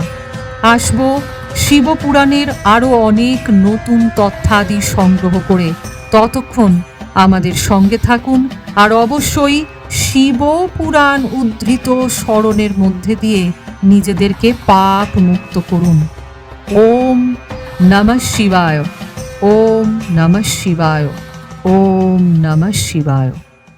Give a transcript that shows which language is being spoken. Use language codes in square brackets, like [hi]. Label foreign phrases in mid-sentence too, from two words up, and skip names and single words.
[bn] আসবো শিবপুরাণের আরও অনেক নতুন তথ্যাদি সংগ্রহ করে। ততক্ষণ আমাদের সঙ্গে থাকুন আর অবশ্যই শিবপুরাণ উদ্ধৃত স্মরণের মধ্যে দিয়ে নিজেদেরকে পাপ মুক্ত করুন। [sa] ওম নমঃ শিবায়, ওম নমঃ শিবায়, ওম নমঃ শিবায়।